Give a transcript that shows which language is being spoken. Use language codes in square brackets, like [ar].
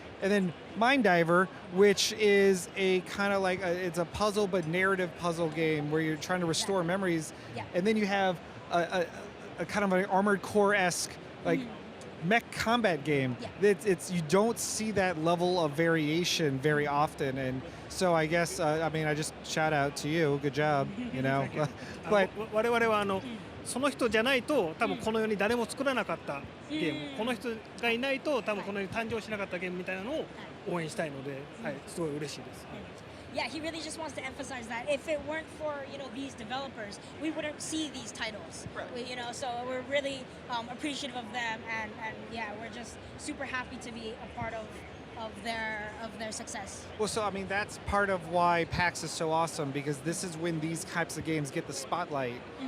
[en] And then Mind Diver, which is a kind of like it's a puzzle but narrative puzzle game where you're trying to restore memories. And then you have a kind of an Armored Core-esque like mech combat game. It's you don't see that level of variation very often, and so I guess I mean I just shout out to you. Good job, you know. But [ja] 我々はその人じゃないと多分この世に誰も作らなかったゲーム、この人がいないと多分この世に誕生しなかったゲームみたいなのを応援したいので、はい、すごい嬉しいです。 [en] Yeah, he really just wants to emphasize that if it weren't for these developers, we wouldn't see these titles. So we're really appreciative of them, and yeah, we're just super happy to be a part of their success. Well, so I mean that's part of why PAX is so awesome, because this is when these types of games get the spotlight.